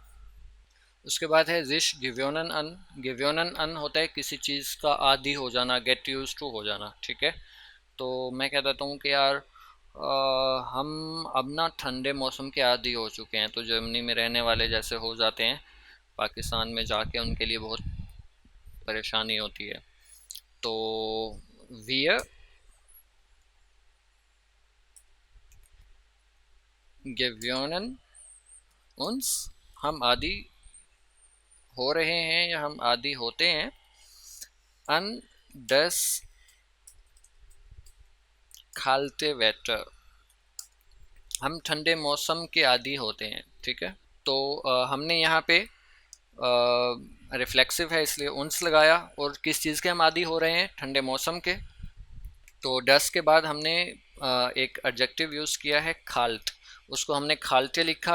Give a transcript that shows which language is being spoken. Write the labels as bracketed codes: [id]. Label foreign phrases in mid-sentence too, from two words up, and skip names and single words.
[hi] उसके बाद है [de] sich gewöhnen an, gewöhnen an [hi] होता है किसी चीज़ का आदी हो जाना, [en] get used to [hi] हो जाना। ठीक है, तो मैं कह देता हूँ कि यार हम अब ना ठंडे मौसम के आदी हो चुके हैं, तो जर्मनी में रहने वाले जैसे हो जाते हैं, पाकिस्तान में जाके उनके लिए बहुत परेशानी होती है। तो [de] wir gewöhnen uns, [hi] हम आदी हो रहे हैं या हम आदी होते हैं, [de] an das kalte Wetter, [hi] हम ठंडे मौसम के आदी होते हैं। ठीक है, तो हमने यहाँ पे रिफ्लेक्सिव है इसलिए उन्स लगाया, और किस चीज़ के हम आदी हो रहे हैं, ठंडे मौसम के। तो डस के बाद हमने एक एडजेक्टिव यूज़ किया है खाल्ट, उसको हमने खालते लिखा।